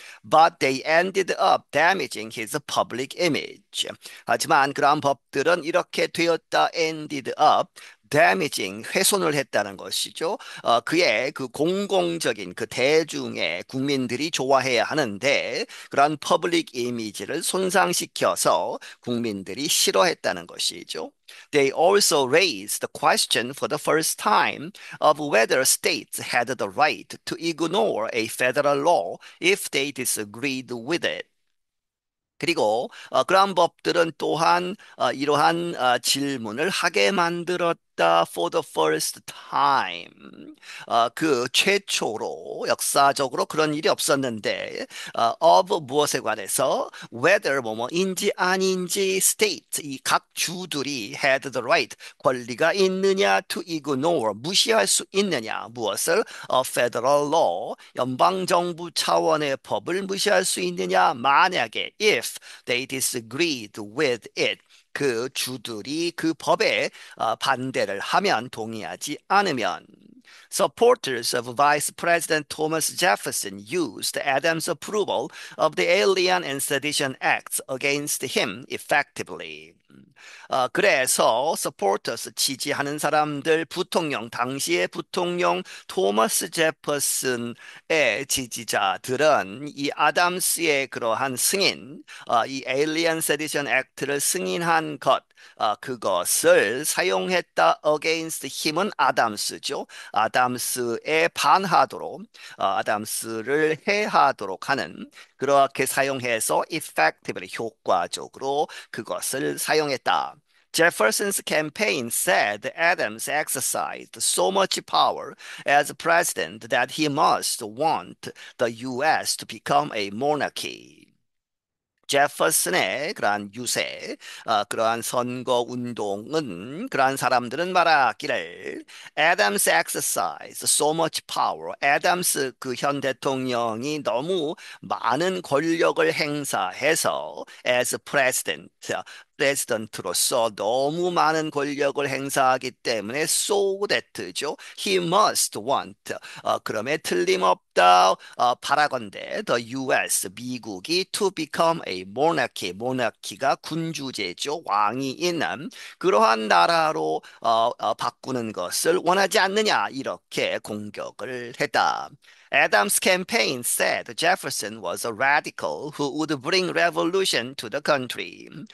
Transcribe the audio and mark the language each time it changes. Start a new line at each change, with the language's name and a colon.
English: But they ended up damaging his public image.
Korean: 하지만 그러한 법들은 이렇게 되었다
English: ended up damaging
Korean: 훼손을 했다는 것이죠. 그의 그 공공적인 그 대중의 국민들이 좋아해야 하는데 그러한 퍼블릭 이미지를 손상시켜서 국민들이 싫어했다는 것이죠.
English: They also raised the question for the first time of whether states had the right to ignore a federal law if they disagreed with it.
Korean: 그리고 그러한 법들은 또한 이러한 질문을 하게 만들었다
English: for the first time.
Korean: 그 최초로 역사적으로 그런 일이 없었는데 of 무엇에 관해서 whether 뭐뭐인지 아닌지 state 이 각 주들이
English: had the right
Korean: 권리가 있느냐
English: to ignore
Korean: 무시할 수 있느냐 무엇을
English: federal law
Korean: 연방 정부 차원의 법을 무시할 수 있느냐 만약에
English: if they disagreed with it.
Korean: 그 주들이 그 법에 반대를 하면 동의하지 않으면
English: Supporters of Vice President Thomas Jefferson used Adams' approval of the Alien and Sedition Acts against him effectively.
Korean: 그래서 supporters 지지하는 사람들 부통령 당시의 부통령 토머스 제퍼슨의 지지자들은 이 아담스의 그러한 승인 이 Alien Sedition Act를 승인한 것 그것을 사용했다 against 힘은 아담스죠. 아담스에 반하도록 아담스를 해하도록 하는 그렇게 사용해서 effectively 효과적으로 그것을 사용했다.
English: Jefferson's campaign said Adams exercised so much power as president that he must want the U.S. to become a monarchy.
Korean: 제퍼슨의 그러한 유세, 그러한 선거 운동은 그러한 사람들은 말하기를
English: Adams exercised so much power.
Korean: 애덤스 그 현 대통령이 너무 많은 권력을 행사해서
English: as president
Korean: 프레지던트로서 너무 많은 권력을 행사하기 때문에
English: so that
Korean: 죠.
English: He must want.
Korean: 그럼에 틀림없다.
English: 바라건대 the US 미국이 to become a monarchy.
Korean: 모나키가 군주제죠. 왕이 있는 그러한 나라로 바꾸는 것을 원하지 않느냐 이렇게 공격을 했다.
English: Adams' campaign said Jefferson was a radical who would bring revolution to the country.